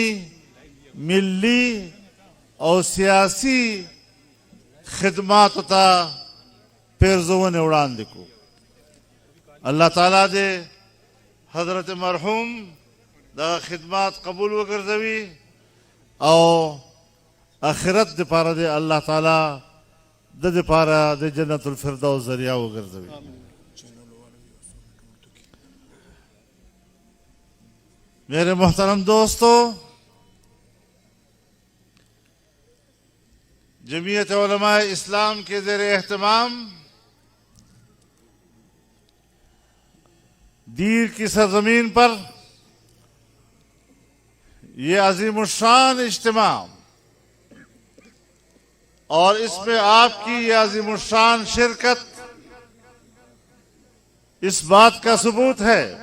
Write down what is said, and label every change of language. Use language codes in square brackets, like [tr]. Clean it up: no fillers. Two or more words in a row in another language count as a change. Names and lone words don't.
[ps] ملی او سیاسی خدماتو ته پیرزونې وړاندې کړو الله تعالی دې حضرت مرحوم دا خدمات قبول وګرځوي او آخرت دپاره دې الله تعالی د دپاره د جنت الفردوس ذریعہ وګرځوي [ur] میرے محترم دوستو جمعیت علماء اسلام کے زیر اہتمام دیر کی سرزمین پر یہ عظیم الشان اجتماع اور اس میں آپ کی یہ عظیم الشان شرکت اس بات کا ثبوت ہے